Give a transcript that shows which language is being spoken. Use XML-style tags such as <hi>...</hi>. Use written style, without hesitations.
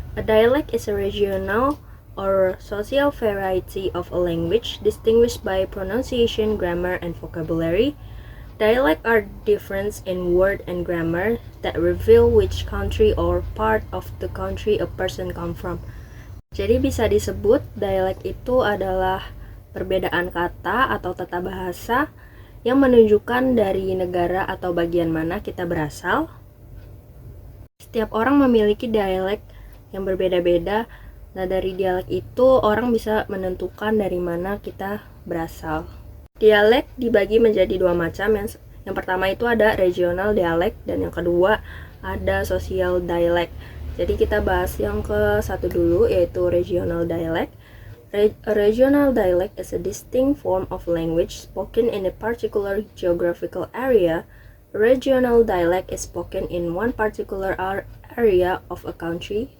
<en>A dialect is a regional or social variety of a language distinguished by pronunciation, grammar, and vocabulary. Dialect are difference in word and grammar that reveal which country or part of the country a person come from.</en> <id>Jadi bisa disebut dialek itu adalah perbedaan kata atau tata bahasa yang menunjukkan dari negara atau bagian mana kita berasal. Setiap orang memiliki dialek yang berbeda-beda. Nah, dari dialek itu orang bisa menentukan dari mana kita berasal. Dialek dibagi menjadi dua macam. Yang pertama itu ada regional dialek dan yang kedua ada social dialect. Jadi kita bahas yang ke satu dulu, yaitu regional dialect.</id> <en>A regional dialect is a distinct form of language spoken in a particular geographical area. A regional dialect is spoken in one particular area of a country.</en>